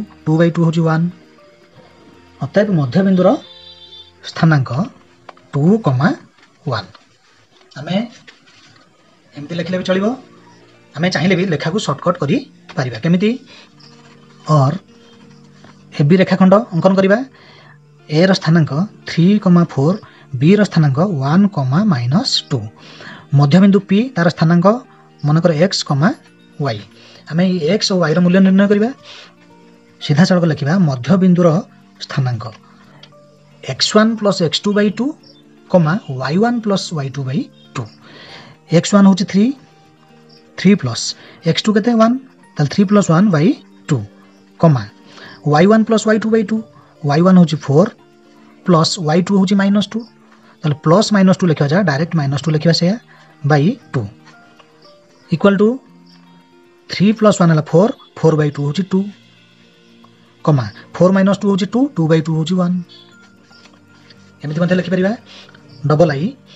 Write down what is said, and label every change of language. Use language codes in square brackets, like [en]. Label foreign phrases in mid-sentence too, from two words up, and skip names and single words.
[or] 2/2 ହେଉଛି 1 ଅତଏବ ମଧ୍ୟବିନ୍ଦୁର ସ୍ଥାନାଙ୍କ 2, 1 ଆମେ ଏମିତି ଲେଖିଲେ ବି ଚାଲିବ ଆମେ ଚାହିଁଲେ ବି ଲେଖାକୁ शॉर्टकट କରି ପାରିବା କେମିତି ଆଉ ଏବି ରେଖାଖଣ୍ଡ ଅଙ୍କନ କରିବା ଏ ର ସ୍ଥାନାଙ୍କ 3,4 ବି ର ସ୍ଥାନାଙ୍କ 1, -2 ମଧ୍ୟବିନ୍ଦୁ ପି ତାର ସ୍ଥାନାଙ୍କ ମନେକର x, y ଆମେ x ଆଉ y ର ମୂଲ୍ୟ ନିର୍ଣ୍ଣୟ କରିବା ସିଧାସଳଖ ଲେଖିବା ମଧ୍ୟବିନ୍ଦୁର ସ୍ଥାନାଙ୍କ x1 + x2/2, y1 + y2/2 x1 ହେଉଛି 3 प्लस x2 କେତେ 1 ତାହେଲେ 3 + 1/2 y1 + y2/2 y1 ହେଉଛି 4 प्लस y2 ହେଉଛି -2 ତାହେଲେ प्लस -2 ଲେଖାଯା डायरेक्ट -2 ଲେଖା ସେ ବାଇ 2 = 3 + 1 4 4/2 ହେଉଛି 2 4 - 2 ହେଉଛି 2 2/2 ହେଉଛି 1 ଏମିତି ମଧ୍ୟ ଲେଖି ପାରିବା [en] double I